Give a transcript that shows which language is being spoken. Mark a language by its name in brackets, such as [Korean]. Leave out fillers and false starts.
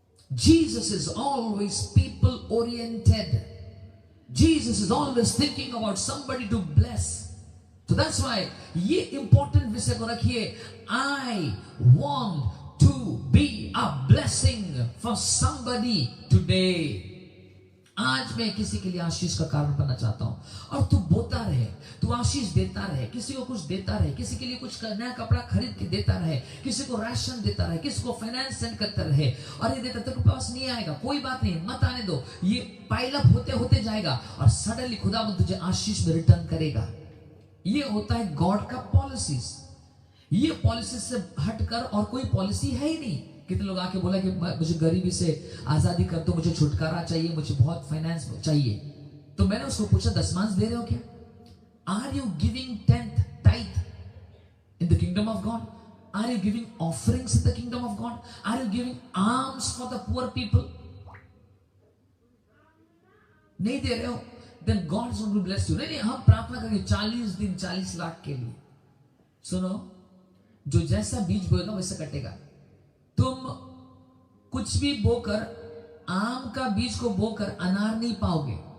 [English] Jesus is always people oriented. Jesus is always thinking about somebody to bless. So that's why [Hindi] ये important विषय को रखिए, [English] I want to be a blessing for somebody today. [Hindi] आज मैं किसी के लिए आशीष का कारण बनना चाहता हूं। और तू बोता रहे, तू आशीष देता रहे, किसी को कुछ देता रहे, किसी के लिए कुछ नया कपड़ा खरीद के देता रहे, किसी को राशन देता रहे, किसी को फाइनेंस सेंड करता रहे। और ये देता तेरे पास नहीं आएगा, कोई बात नहीं, मत आने दो, ये पाइल अप होते होते जाएगा और सडनली खुदावंद तुझे आशीष में रिटर्न करेगा। ये होता है गॉड का पॉलिसीज। ये पॉलिसी से हटकर और कोई पॉलिसी है ही नहीं। कितने लोग आके बोला कि मुझे गरीबी से आजादी कर दो, मुझे छुटकारा चाहिए, मुझे बहुत फाइनेंस चाहिए। तो मैंने उसको पूछा, दशमांश दे रहे हो क्या? [English] Are you giving 10th tithe in the kingdom of God? Are you giving offerings in the kingdom of God? Are you giving alms for the poor people? [Hindi] नहीं दे रहे हो, [English] then God is going to bless you. [Hindi] नहीं, हम प्रार्थना करेंगे 40 दिन 40 लाख के लिए. सुनो, जो जैसा बीज बोएगा वैसा कटेगा. तुम कुछ भी बोकर, आम का बीज को बोकर अनार नहीं पाओगे.